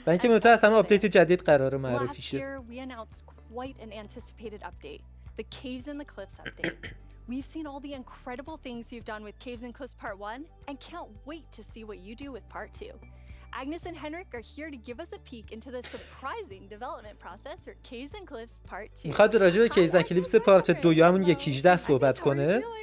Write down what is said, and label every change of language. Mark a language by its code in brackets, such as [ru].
[fa] و اینکه مهمتر از همه آپدیت جدید قراره معرفی [en] Last [fa] شه. [en] year, we announced quite an anticipated update, the Caves and the Cliffs update. We've seen all the incredible things you've done with Caves and Cliffs Part 1 and can't wait to see what you do with Part 2. Agnes and Henrik are here to give us a peek into the surprising development process for Caves and Cliffs Part 2. [fa] میخواد راجع به کیز اند کلیفز پارت 2 یا همون 1.18 صحبت کنه.